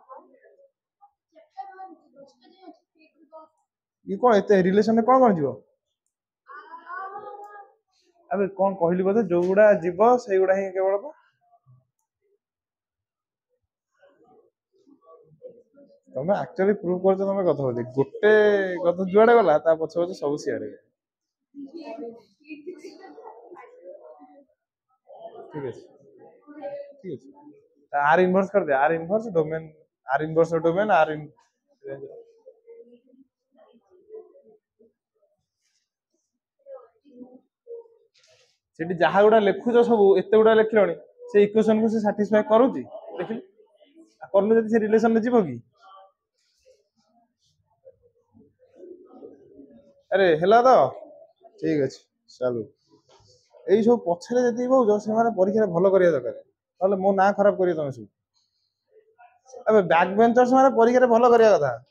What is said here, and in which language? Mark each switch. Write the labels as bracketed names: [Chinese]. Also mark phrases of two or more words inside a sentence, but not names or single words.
[Odia] ଇଏ କଣ ଏତେ ରିଲେସନରେ କଣ କଣ ଯିବ ଆବେ କଣ କହିଲି ବୋଧେ ଯୋଉଗୁଡା ଯିବ ସେଇଗୁଡା ହିଁ କେବଳ ତମେ [English] actually prove [Odia] କରୁଛ ତମେ କଥା ବୋଲି ଗୋଟେ କଥା ଯୁଆଡେ ଗଲା ତା ପଛ ପଛ ସବୁ ସିଆଡେ ଠିକ ଅଛି ଠିକ ଅଛି [English] R inverse [Hindi] कर दे [English] R inverse domain R inverse domain R in [Odia] ସେଠି ଯାହା ଗୁଡା ଲେଖୁଛ ସବୁ ଏତେ ଗୁଡା ଲେଖିଲଣି ସେ ଇକ୍ୱେସନ କୁ ସେ ସାଟିସ୍ଫାଏ କରୁଛି ଦେଖିଲି କରୁନି ଯଦି ସେ ରିଲେସନରେ ଯିବ କି ଆରେ ହେଲା ତ ଠିକ ଅଛି ଚାଲୁ ଏଇ ସବୁ ପଛରେ ଯେତିକି କହୁଛ ସେମାନେ ପରୀକ୍ଷାରେ ଭଲ କରିବା ଦରକାର ନହେଲେ ମୋ ନାଁ ଖରାପ କରିବ ତମେ ସବୁ ଏବେ [English] back benchers [Odia] ମାନେ ପରୀକ୍ଷାରେ ଭଲ କରିବା କଥା